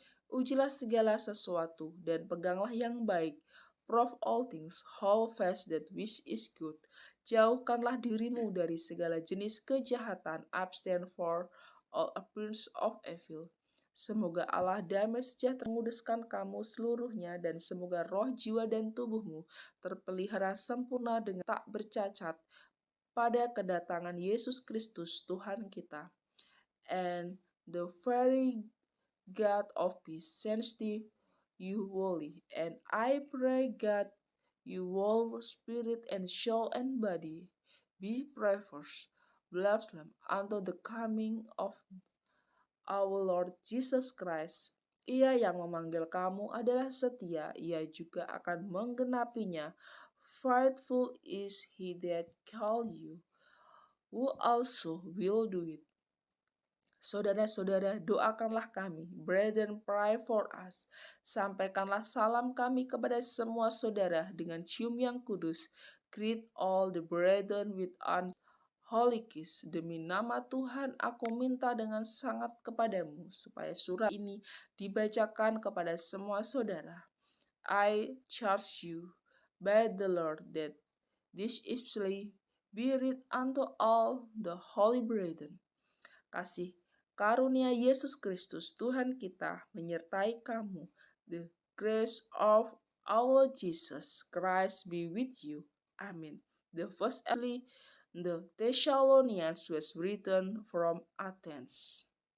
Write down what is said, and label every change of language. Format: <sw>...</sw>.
<id>Ujilah segala sesuatu dan peganglah yang baik.</id> <en>Prove all things, hold fast that which is good.</en> <id>Jauhkanlah dirimu dari segala jenis kejahatan,</id> <en>abstain for all appearance of evil.</en> <id>Semoga Allah damai sejahtera menguduskan kamu seluruhnya, dan semoga roh, jiwa, dan tubuhmu terpelihara sempurna dengan tak bercacat pada kedatangan Yesus Kristus Tuhan kita.</id> <en>And the very God of peace sends you wholly. And I pray God, you whole spirit and soul and body be preserved, blameless unto the coming of our Lord Jesus Christ.</en> <id>Ia yang memanggil kamu adalah setia, ia juga akan menggenapinya.</id> <en>Faithful is he that called you, who also will do it.</en> <id>Saudara-saudara, doakanlah kami.</id> <en>Brethren, pray for us.</en> <id>Sampaikanlah salam kami kepada semua saudara dengan cium yang kudus.</id> <en>Greet all the brethren with an holy kiss.</en> <id>Demi nama Tuhan, aku minta dengan sangat kepadamu, supaya surat ini dibacakan kepada semua saudara.</id> <en>I charge you by the Lord that this epistle be read unto all the holy brethren.</en> <id>Kasih karunia Yesus Kristus Tuhan kita menyertai kamu.</id> <en>The grace of our Jesus Christ be with you. Amen. The first epistle the Thessalonians was written from Athens.</en>